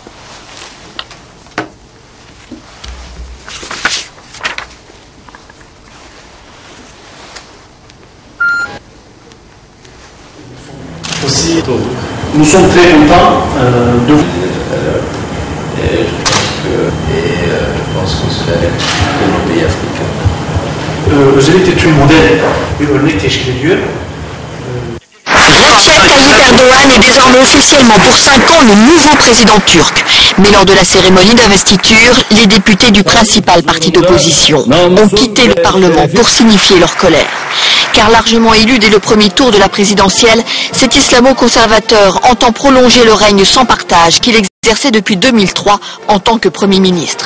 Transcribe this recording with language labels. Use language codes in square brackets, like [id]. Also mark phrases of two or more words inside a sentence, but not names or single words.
[fr] Aussi, nous sommes très contents de vous. Je pense que c'est de nos pays africains. [tr] Özellikle tüm model bir örnek teşkil ediyor. [fr] Recep Tayyip Erdogan est désormais officiellement pour 5 ans le nouveau président turc. Mais lors de la cérémonie d'investiture, les députés du principal parti d'opposition ont quitté le Parlement pour signifier leur colère. Car largement élu dès le premier tour de la présidentielle, cet islamo-conservateur entend prolonger le règne sans partage qu'il exerçait depuis 2003 en tant que Premier ministre.